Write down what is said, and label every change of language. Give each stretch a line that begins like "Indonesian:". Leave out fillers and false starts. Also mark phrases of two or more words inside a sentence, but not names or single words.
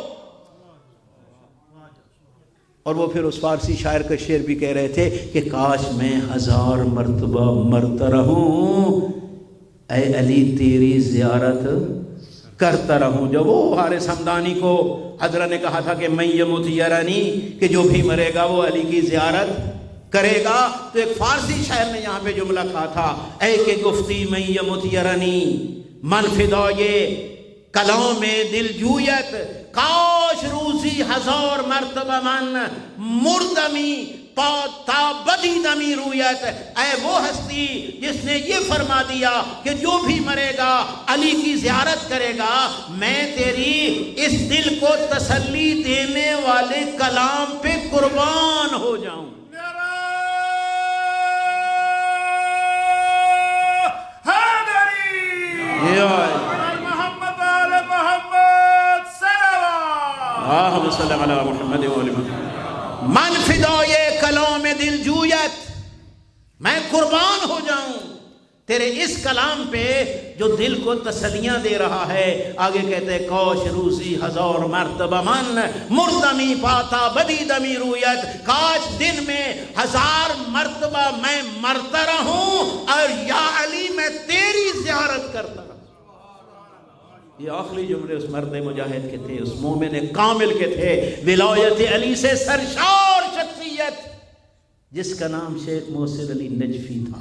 Urdu: اور وہ پھر اس فارسی شاعر کا شعر بھی کہہ رہے تھے کہ کاش میں 1000 مرتبہ مرتا رہوں، اے علی تیری زیارت کرتا رہوں. جو وہ حارث حمدانی کو حضرت نے کہا تھا کہ
Arabic: من یمت یرانی،
Urdu: کہ جو بھی مرے گا وہ علی کی زیارت کرے گا، تو ایک فارسی شاعر نے یہاں پہ جملہ کہا تھا،
Persian: اے کہ گفتی
Arabic: من یمت یرانی
Persian: من فدائے کلام دل جویت، کاش روزی ہزار مرتبہ من مردمی تا بدی دمی رویت.
Urdu: اے وہ ہستی جس نے یہ فرما دیا کہ جو بھی مرے گا علی کی زیارت کرے گا، میں تیری اس دل کو تسلی دینے والے کلام پہ قربان ہو جاؤں.
Arabic: اللہم صلی علی محمد و علی محمد.
Persian: من فدائے کلام دل جویت،
Urdu: میں قربان ہو جاؤں تیرے اس کلام پہ جو دل کو تسلیاں دے رہا ہے. آگے کہتے ہیں
Persian: کاش روزی ہزار مرتبہ من مردمی پاتا بدی دمی رویت،
Urdu: کاش دن میں ہزار مرتبہ میں مرتا رہوں اور یا علی میں تیری زیارت کرتا رہوں. یہ آخری جملے اس مرد مجاہد کے تھے، اس مومن کامل کے تھے، ولایت علی سے سرشار شخصیت جس کا نام شیخ محسن علی نجفی تھا.